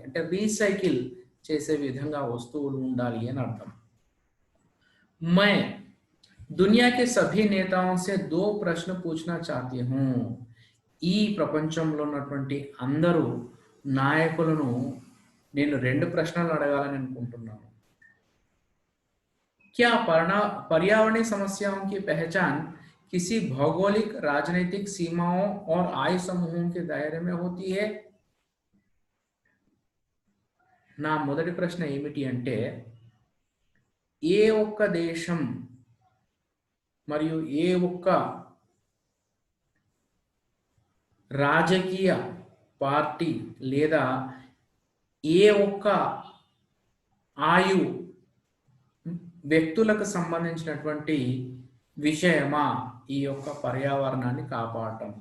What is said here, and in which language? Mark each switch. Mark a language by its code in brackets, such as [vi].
[te] అంటే రీసైకిల్ చేసే విధంగా వస్తువులు ఉండాలి అని అర్థం। [hi] मैं दुनिया के सभी नेताओं से 2 प्रश्न पूछना चाहती हूँ। [te] ఈ ప్రపంచంలో ఉన్నటువంటి అందరూ నాయకులను నేను 2 ప్రశ్నలు అడగాలని అనుకుంటున్నాను। [hi] क्या पर्यावरणीय समस्याओं की पहचान किसी भौगोलिक, राजनीतिक सीमाओं और आयु समूहों के दायरे में होती है? [te] నా మొదటి ప్రశ్న ఏమిటి అంటే ఏ ఒక్క దేశం మరియు ఏ ఒక్క రాజకీయ పార్టీ లేదా ఏ ఒక్క ఆయు వ్యక్తులకు సంబంధించినటువంటి విషయమా ఈ యొక్క పర్యావరణాన్ని కాపాడటం।